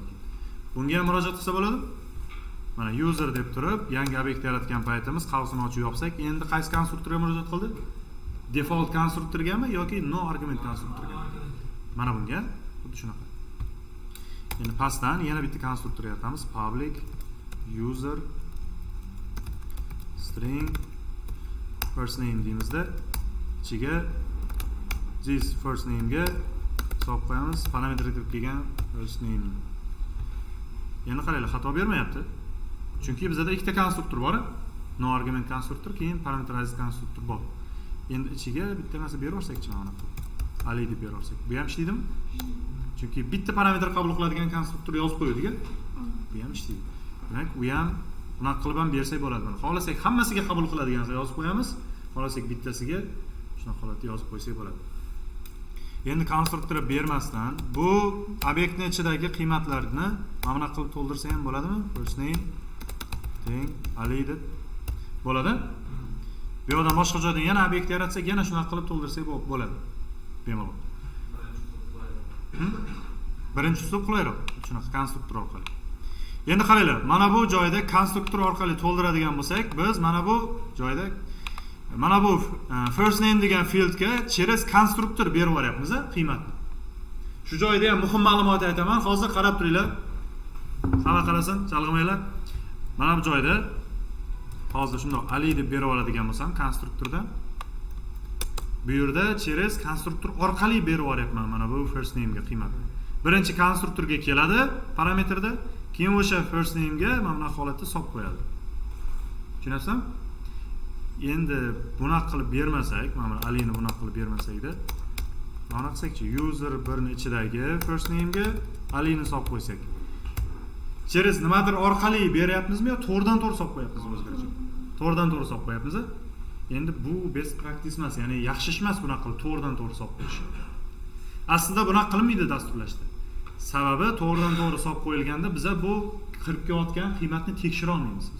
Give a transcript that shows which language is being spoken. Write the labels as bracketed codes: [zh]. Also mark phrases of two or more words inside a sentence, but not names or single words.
[uz] Bunga ham murojaat qilsa bo'ladi? Mana user deb turib, yangi obyekt yaratgan paytimiz qavsini ochib yopsak, endi qaysi konstruktorga murojaat qildi? Default konstruktorgami yoki [en] no argument [uz] konstruktorgami? Mana bunga xuddi shunaqa. Endi pastdan yana bitta konstruktor yaratamiz. [en] Public user string first name [uz] deymizda, ichiga [en] this first name [uz] ga solib qo'yamiz. Parametr deb kelgan [en] first name. [uz] Endi qaranglar, xato bermayapti. Chunki bizda ikkita konstruktor bor. [en] No argument [uz] konstruktor, keyin parameterized konstruktor bor. Endi ichiga bitta narsa beraversak-chi mana bu. Ali deb beraversak. Bu ham ishlaydimi? Chunki bitta parametr qabul qiladigan konstruktor yozib qo'ydik-a. Bu ham ishlaydi. Demak, u ham bunaqa qilib ham bersak bo'ladi. Xohlasak hammasiga qabul qiladigansa yozib qo'yamiz. Xohlasak bittasiga shunaqa holatda yozib qo'ysak bo'ladi. Endi konstruktor bermasdan bu obyektning ichidagi qiymatlarni mana bunaqa qilib to'ldirsa ham bo'ladimi? [en] First name [uz] teng Ali deb bo'ladi. Bu yerdan boshqa joydan yana obyekt yaratsak, yana shunaqa qilib to'ldirsak bo'ladi. Bemalol. Birinchi usul qulayroq, shunaqa konstruktor orqali. Endi qaranglar, mana bu joyda konstruktor orqali to'ldiradigan bo'lsak, biz mana bu joyda mana bu [en] first name [uz] degan fieldga через konstruktor berib yuboryapmiz qiymatni. Shu joyda ham muhim ma'lumot aytaman. Hozir qarab turinglar. Hamma qarasin, chalg'imanglar. Mana bu joyda hozir shundoq Ali deb berib oladigan bo'lsam konstruktorda bu yerda через konstruktor orqali berib olyapman mana bu [en] first name [uz] ga qiymatni. Birinchi konstruktorga keladi parametrda, keyin o'sha [en] first name [uz] ga mana bunaqa holatda solib qo'yadi. Tushunyapsizmi? Endi bunaqa qilib bermasak, mana Alini bunaqa qilib bermasakda, mana qilsakchi user birni ichidagi [en] first name [uz] ga Alini solib qo'ysak. Через nimadir orqali beryapmizmi yo to'g'ridan to'g'ri solib qo'yapmizmi o'zgarchi? To'g'ridan to'g'ri solib qo'yapmiz. Endi bu [en] best practice [uz] emas, ya'ni yaxshi ish emas bunaqa qilib to'g'ridan to'g'ri solib qo'yish. Aslida bunaqa qilinmaydi dasturlashda. Sababi to'g'ridan to'g'ri solib qo'yilganda biza bu kirib kelayotgan qiymatni tekshira olmaymiz biz.